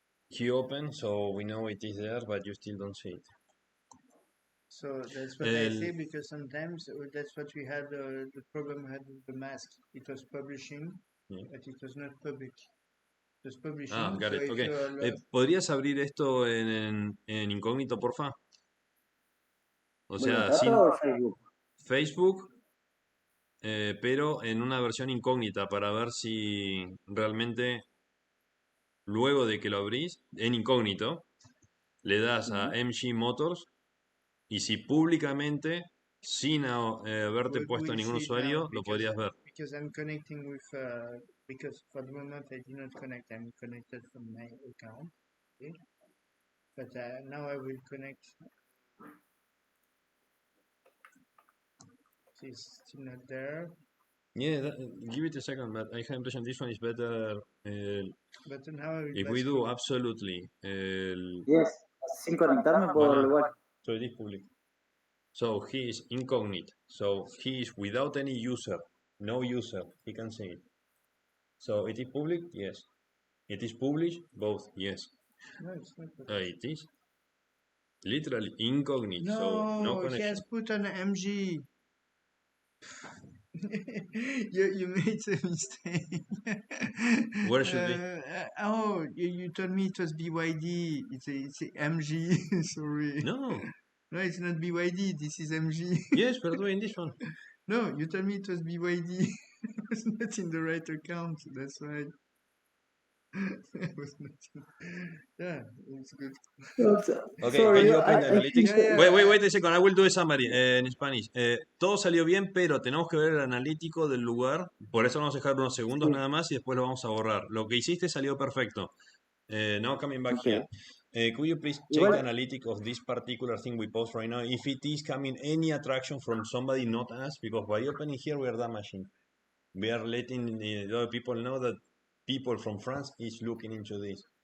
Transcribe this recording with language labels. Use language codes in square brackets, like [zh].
[en] Key open, so we know it is there, but you still don't see it. So that's what I say, because sometimes that's what we had the problem we had with the mask. It was publishing, but it was not public. It was publishing. Ah, got so it. Okay. [es] ¿Podrías abrir esto en incógnito, porfa? O sea, sin Facebook, pero en una versión incógnita para ver si realmente luego de que lo abrís en incógnito le das a MG Motors y si públicamente sin haberte puesto ningún usuario lo podrías ver. [en] Because I'm connecting with because for the moment I did not connect. I'm connected from my account. Okay. But now I will connect. It's still not there. Yeah, give it a second, but I have impression this one is better. But now I will If we do absolutely. [es] Yes, sin conectarme puedo verlo igual. [en] So it is public. So he is incognito. So he is without any user. No user. He can see it. So it is public? Yes. It is published? Both? Yes. No, it's not. It is literally incognito. No, so no connection. he has put an MG. you made a mistake. Where should be? Oh, you told me it was BYD. It's a MG. Sorry. No. No, it's not BYD. This is MG. Yes, we're doing this one. No, you told me it was BYD. I was not in the right account. That's why. I was not. Yeah, it's good. Okay, Sorry, can you open the analytics? Yeah, Wait a second, I will do a summary in Spanish. [es] Todo salió bien, pero tenemos que ver el analítico del lugar. Por eso vamos a dejar unos segundos nada más y después lo vamos a borrar. Lo que hiciste salió perfecto. [en] Now coming back here. Could you please check the analytic of this particular thing we post right now? If it is coming any attraction from somebody, not us, because by opening here we are damaging. We are letting the other people know that people from France is looking into this.